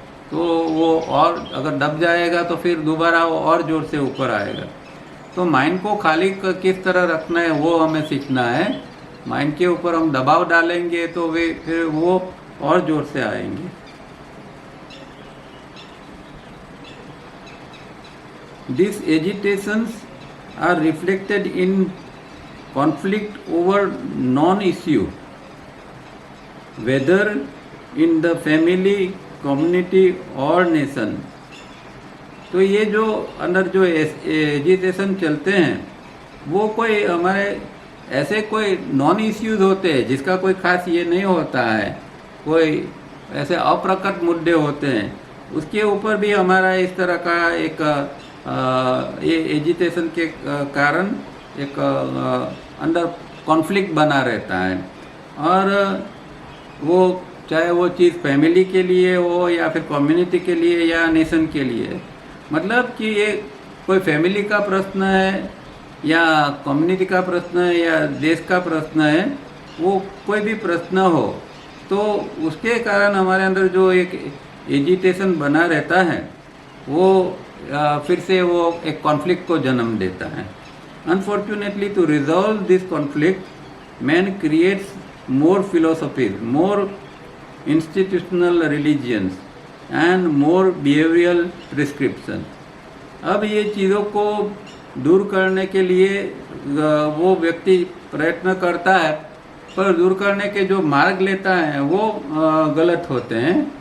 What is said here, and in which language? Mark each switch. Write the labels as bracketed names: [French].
[Hindi] तो वो और अगर दब जाएगा तो फिर दोबारा वो और ज़ोर से ऊपर आएगा। तो माइंड को खाली किस तरह रखना है वो हमें सीखना है। माइंड के ऊपर हम दबाव डालेंगे तो वे फिर वो और ज़ोर से आएंगे। [English] These agitations are reflected in conflict over non-issue, whether in the family, community और nation. [Hindi] तो ये जो अंदर जो एजिटेशन चलते हैं वो कोई हमारे ऐसे कोई नॉन इश्यूज होते हैं जिसका कोई खास ये नहीं होता है, कोई ऐसे अप्रकट मुद्दे होते हैं, उसके ऊपर भी हमारा इस तरह का एक ये एजिटेशन के कारण एक अंदर कॉन्फ्लिक्ट बना रहता है। और वो चाहे वो चीज़ फैमिली के लिए हो या फिर कम्युनिटी के लिए या नेशन के लिए, मतलब कि ये कोई फैमिली का प्रश्न है या कम्युनिटी का प्रश्न है या देश का प्रश्न है, वो कोई भी प्रश्न हो तो उसके कारण हमारे अंदर जो एक एजिटेशन बना रहता है वो फिर से वो एक कॉन्फ्लिक्ट को जन्म देता है। [English] Unfortunately to resolve this conflict man creates more philosophies, more institutional religions and more behavioral prescription। [Hindi] अब ये चीज़ों को दूर करने के लिए वो व्यक्ति प्रयत्न करता है, पर दूर करने के जो मार्ग लेता है वो गलत होते हैं।